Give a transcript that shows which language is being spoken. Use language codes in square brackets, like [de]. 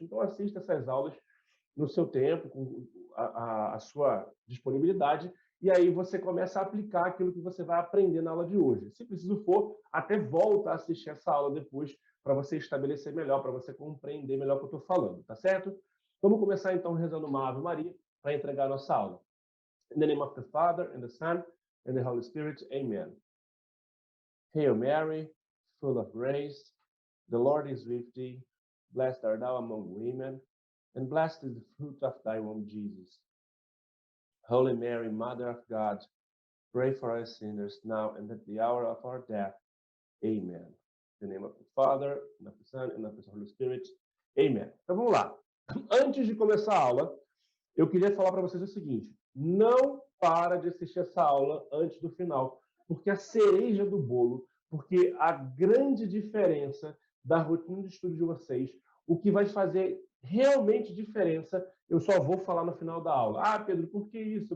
[pt] Então, assista essas aulas no seu tempo, com a sua disponibilidade, e aí você começa a aplicar aquilo que você vai aprender na aula de hoje. Se preciso for, até volta a assistir essa aula depois para você estabelecer melhor, para você compreender melhor o que eu estou falando, tá certo? Vamos começar então rezando uma Ave Maria para entregar a nossa aula. [en] In the name of the Father, and the Son, and the Holy Spirit, Amen. Hail Mary, full of grace, the Lord is with thee, blessed art thou among women, and blessed is the fruit of thy womb, Jesus. Holy Mary, Mother of God, pray for us sinners now and at the hour of our death. Amen. In the name of the Father, and of the Son, and of the Holy Spirit. [pt] Amen. Então vamos lá. Antes de começar a aula, eu queria falar para vocês o seguinte: não para de assistir essa aula antes do final, porque a cereja do bolo, porque a grande diferença da rotina de estudo de vocês, o que vai fazer realmente diferença, eu só vou falar no final da aula. Ah, Pedro, por que isso?